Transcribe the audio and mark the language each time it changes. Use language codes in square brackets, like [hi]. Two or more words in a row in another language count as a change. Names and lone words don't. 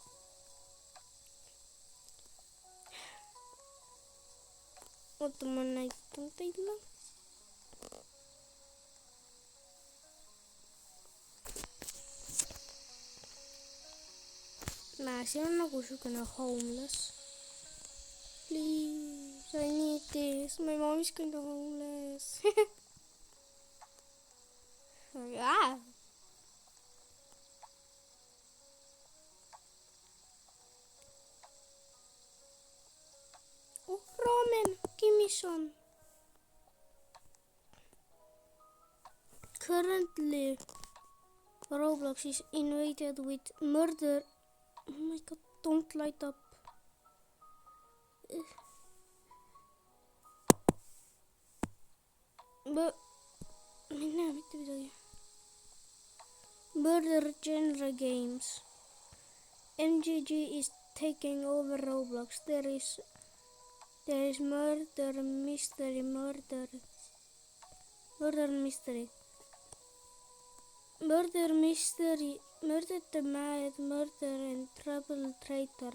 [et] Oota, ma näitan teile. Näe, siin on nagu siukene homeless. [en] Please, I need this. My mom is kind of homeless. Yeah. Oh, ramen. [et] mis on. [en] Currently, Roblox is invaded with murder. Oh my god, don't light up. [et] Ma ei näe mitte midagi. [en] Murder genre games. MGG is taking over Roblox. There is murder, mystery, murder, mystery. Murder, mystery, murder the mad, murder and trouble traitor.